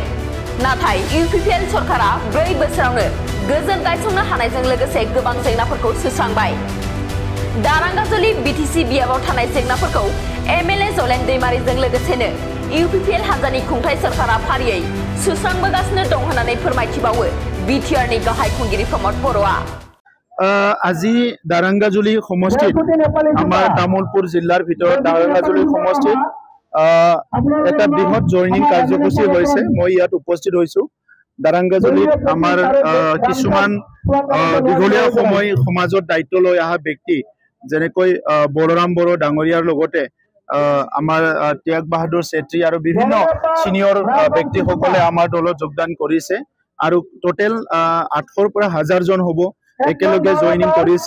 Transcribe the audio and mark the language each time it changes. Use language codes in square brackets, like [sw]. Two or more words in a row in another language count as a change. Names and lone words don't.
[brx] नाथाय इउपिपिएल सरकारा 4 बोसोरावनो गोजोन गायसंनो हानायजों लोगोसे गोबां जेंनाफोरखौ सुस्रांबाय। दारांगाजुलि बिटिसि बियाबाव थानाय जेंनाफोरखौ एमएलए जलेन दैमारिजों लोगोसेनो इउपिपिएल हान्जानि खुंथाय सरकारा फारियै सुस्रांबोगासिनो दं होननानै फोरमायथिबावो बिटिआरनि गाहाय खुंगिरि प्रमद बर'आ। [as] আজি দাৰাংগাজুলি সমষ্টিত আমাৰ তামুলপুৰ জিলাৰ ভিতৰত দাৰাংগাজুলি সমষ্টিত এটা বৃহৎ জয়নিং কাৰ্যসূচী হৈছে। মই ইয়াত উপস্থিত হৈছো। দাৰাংগাজুলিত আমাৰ কিছুমান দীঘলীয়া সময় সমাজত দায়িত্ব লৈ অহা ব্যক্তি যেনেকৈ বলৰাম বড়ো ডাঙৰীয়াৰ লগতে আমাৰ ত্যাগ বাহাদুৰ চেত্ৰী আৰু বিভিন্ন সিনিয়ৰ ব্যক্তিসকলে আমাৰ দলত যোগদান কৰিছে আৰু টোটেল 800 পৰা 1000 জন হ'ব একেলগে জয়নিং কৰিছে।